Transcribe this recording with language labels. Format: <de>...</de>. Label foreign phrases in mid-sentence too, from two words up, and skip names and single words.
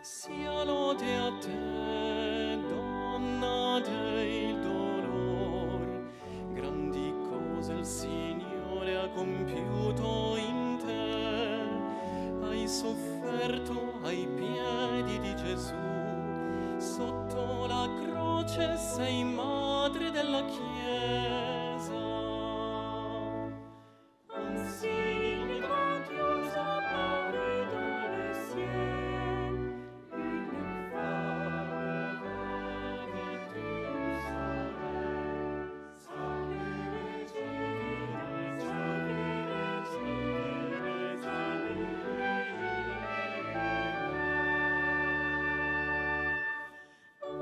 <it>Sia lode a te, donna del dolor, grandi cose il Signore ha compiuto in te. Hai sofferto ai piedi di Gesù, sotto la croce sei madre della Chiesa.</it> <fr>Un signe grandiose apparaît dans le ciel, une femme revêtue du soleil.</fr> <la>Salve Regina, salve Regina, salve Regina.</la>